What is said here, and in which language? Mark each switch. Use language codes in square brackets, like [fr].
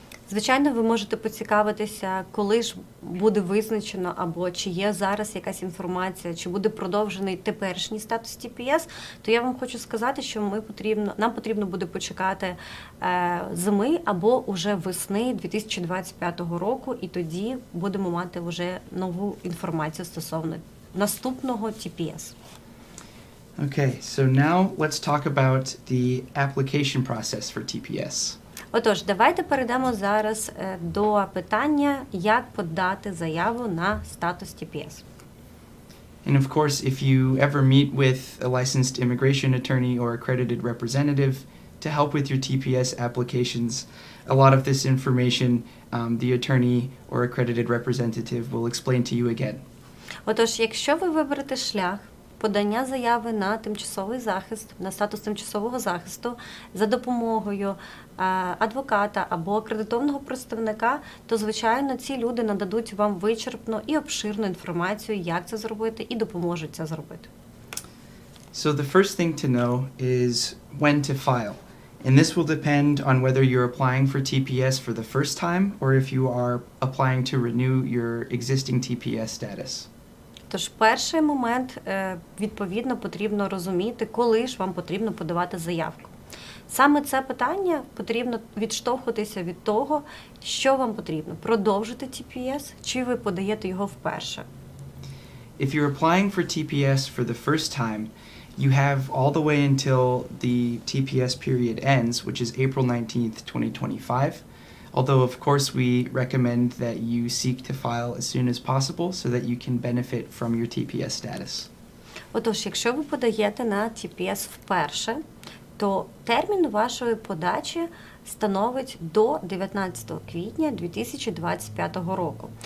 [uk] Звичайно, ви можете поцікавитися, коли ж буде визначено, або чи є зараз якась інформація, чи буде продовжений теперішній статус TPS, то я вам хочу сказати, що нам потрібно буде почекати зими або уже весни 2025 року, і тоді будемо мати вже нову інформацію стосовно наступного TPS. [en] Okay, so now let's talk about the application process for TPS. [uk] Отож, давайте перейдемо зараз до питання, як подати заяву на статус TPS. [en] And of course, if you ever meet with a licensed immigration attorney or accredited representative to help with your TPS applications, a lot of this information the attorney or accredited representative will explain to you again. [uk] Отож, якщо ви виберете шлях подання заяви на тимчасовий захист, на статус тимчасового захисту за допомогою адвоката або акредитованого представника, то, звичайно, ці люди нададуть вам вичерпну і обширну інформацію, як це зробити, і допоможуть це зробити. [en] So the first thing to know is when to file. And this will depend on whether you're applying for TPS for the first time or if you are applying to renew your existing TPS status. [uk] Тож перший момент, відповідно, потрібно розуміти, коли ж вам потрібно подавати заявку. Саме це питання потрібно відштовхуватися від того, що вам потрібно – продовжити TPS, чи ви подаєте його вперше. [en] If you're applying for TPS for the first time, you have all the way until the TPS period ends, which is April 19th, 2025. Although, of course, we recommend that you seek to file as soon as possible so that you can benefit from your TPS status. [uk] Отож, якщо ви подаєте на TPS вперше, то термін вашої подачі становить до 19 квітня 2025 року.